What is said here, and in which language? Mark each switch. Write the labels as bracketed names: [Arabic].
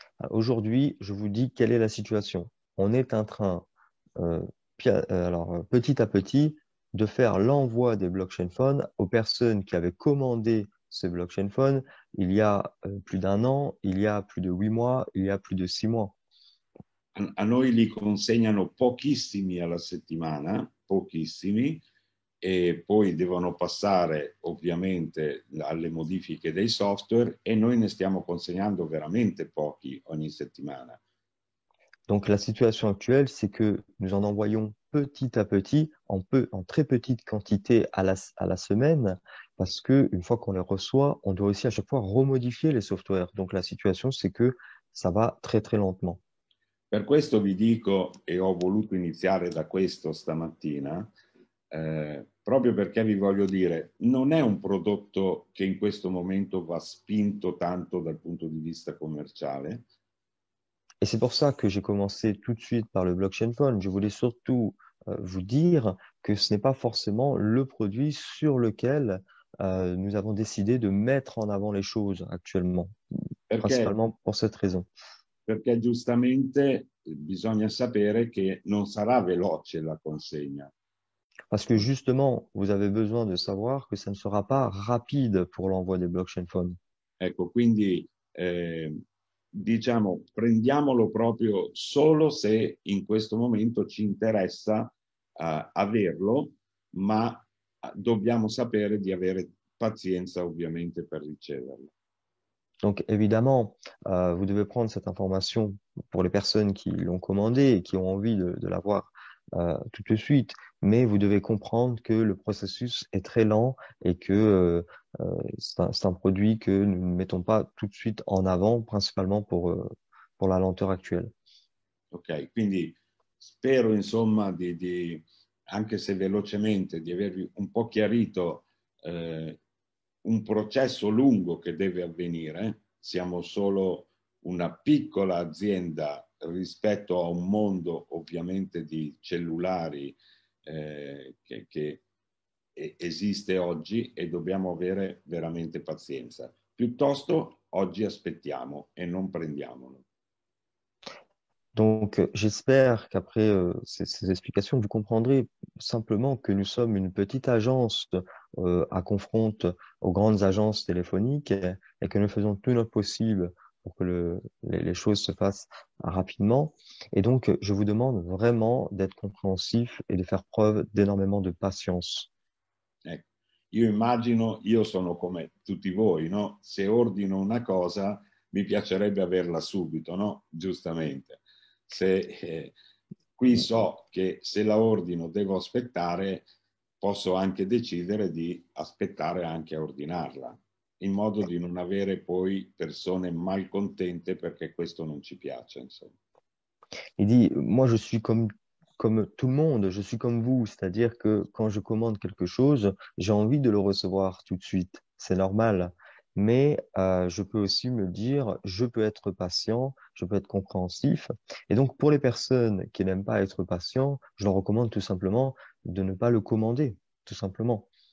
[French] aujourd'hui, je vous dis quelle est la situation. On est en train, euh, petit à petit, de faire l'envoi des blockchain phones aux personnes qui avaient commandé ce blockchain phone il y a plus d'un an, il y a plus de 8 mois, il y a plus de 6 mois. [Italian] a noi li consegnano pochissimi alla settimana, pochissimi, e poi devono passare ovviamente alle modifiche dei software e noi ne stiamo consegnando veramente pochi ogni settimana. [French] Donc la situation actuelle, c'est que nous en envoyons petit à petit, en très petite quantité à la semaine, parce que une fois qu'on les reçoit, on doit aussi à chaque fois remodifier les softwares. Donc la situation, c'est que ça va très très lentement. [Italian] Per questo vi dico, e ho voluto iniziare da questo stamattina, proprio perché vi voglio dire, non è un prodotto che in questo momento va spinto tanto dal punto di vista commerciale. [French] Et c'est pour ça que j'ai commencé tout de suite par le blockchain phone. Je voulais surtout vous dire que ce n'est pas forcément le produit sur lequel nous avons décidé de mettre en avant les choses actuellement, [Italian] perché, [French] principalement pour cette raison. [Italian] perché giustamente bisogna sapere che non sarà veloce la consegna. [French] Parce que justement, vous avez besoin de savoir que ça ne sera pas rapide pour l'envoi des blockchain phones. [Italian] Ecco, quindi diciamo, prendiamolo proprio solo se in questo momento ci interessa averlo, ma dobbiamo sapere di avere pazienza ovviamente per riceverlo. [French] Donc évidemment, vous devez prendre cette information pour les personnes qui l'ont commandé et qui ont envie de l'avoir tout de suite, mais vous devez comprendre que le processus est très lent et que c'est un produit que nous ne mettons pas tout de suite en avant, principalement pour la lenteur actuelle. [Italian] Ok, quindi spero insomma anche se velocemente, di avervi un po' chiarito un processo lungo che deve avvenire. Siamo solo una piccola azienda rispetto a un mondo ovviamente di cellulari che esiste oggi e dobbiamo avere veramente pazienza. Piuttosto oggi aspettiamo e non prendiamolo. [French] Donc, j'espère qu'après ces explications, vous comprendrez simplement que nous sommes une petite agence à confronte aux grandes agences téléphoniques et que nous faisons tout notre possible pour que les choses se fassent rapidement. Et donc, je vous demande vraiment d'être compréhensif et de faire preuve d'énormément de patience. [Italian] Ecco. Io immagino, io sono come tutti voi, no? Se ordino una cosa mi piacerebbe averla subito, no? Giustamente. Se, qui so che se la ordino devo aspettare, posso anche decidere di aspettare anche a ordinarla, in modo di non avere poi persone malcontente perché questo non ci piace, insomma. [French] Il dit, moi, je suis comme tout le monde, je suis comme vous, c'est-à-dire que quand je commande quelque chose, j'ai envie de le recevoir tout de suite, c'est normal. Mais je peux aussi me dire, je peux être patient, je peux être compréhensif. Et donc, pour les personnes qui n'aiment pas être patients, je leur recommande tout simplement de ne pas le commander, tout simplement.